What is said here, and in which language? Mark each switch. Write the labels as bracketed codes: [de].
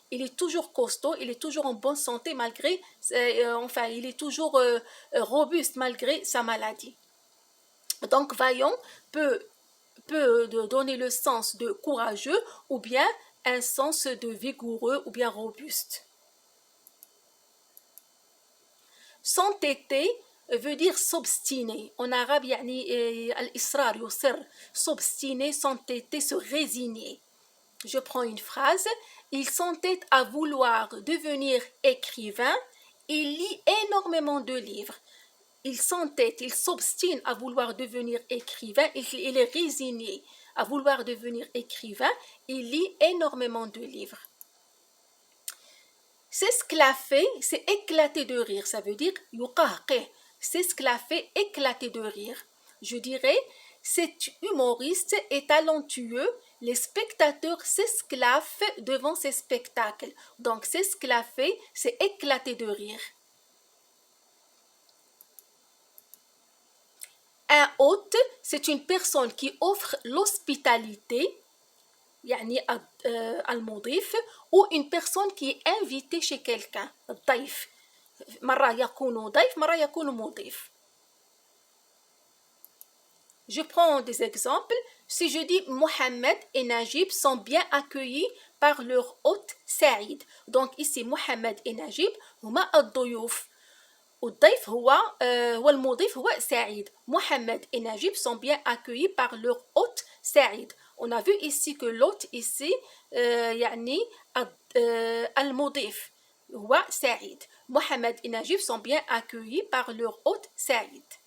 [fr] Il est toujours costaud, il est toujours en bonne santé malgré, il est toujours robuste malgré sa maladie. Donc, vaillant peut donner le sens de courageux ou bien un sens de vigoureux ou bien robuste. S'entêter, veut dire s'obstiner. En arabe, [ar] يعني الإصرار يصر. [fr] S'obstiner, s'entêter, se résigner. Je prends une phrase. Il s'entête à vouloir devenir écrivain. Il lit énormément de livres. Il s'entête, il s'obstine à vouloir devenir écrivain. Il est résigné à vouloir devenir écrivain. Il lit énormément de livres. C'est ce qu'il a fait, c'est éclater de rire. Ça veut dire yuqahqih. C'est ce qu'il a fait éclater de rire. Je dirais, cet humoriste est talentueux. Les spectateurs s'esclaffent devant ses spectacles. Donc, c'est ce qu'il a fait, c'est éclater de rire. Un hôte, c'est une personne qui offre l'hospitalité, [ar] يعني المضيف, [fr] ou une personne qui est invitée chez quelqu'un, [ar] الضيف. مرة يكون ضيف, مرة يكون مضيف. [fr] Je prends des exemples. Si je dis Mohamed et Najib sont bien accueillis par leur hôte Saïd. Donc ici Mohamed et Najib [ar] هما الضيوف. والضيف هو المضيف هو سعيد. [fr] Mohamed et Najib sont bien accueillis par leur hôte Saïd. On a vu ici que l'hôte ici [ar] يعني المضيف هو سعيد. [fr] Mohamed et Najib sont bien accueillis par leur hôte Saïd.